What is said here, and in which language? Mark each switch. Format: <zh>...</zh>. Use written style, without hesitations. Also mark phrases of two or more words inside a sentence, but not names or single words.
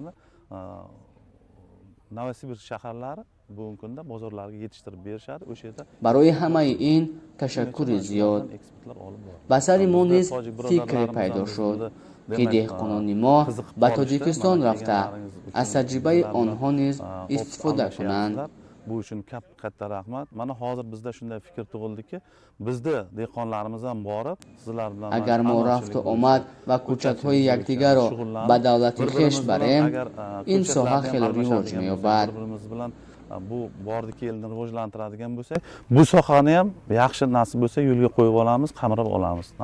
<tg>برای همه این تشکر زیاد. به سر ما نیز فکر پیدا شد که دهقانان ما به تاجیکستان رفته از تجربه آنها نیز استفاده کنند.</tg> <uz>Bu uchun katta rahmat. Mana hozir bizda shunday fikr tug'ildiki, bizda dehqonlarimiz ham borib, sizlar bilan</uz> <tg>агар мо рафт омад ва кӯчатҳои якдигар ро ба давлати хеш барем, ин соҳа хеле ривоҷ меёбад.</tg> <uz>Bu bordi keldi rivojlantiradigan bo'lsa, bu sohani ham yaxshi nasib bo'lsa yo'lga qo'yib olamiz, qamirib olamiz.</uz>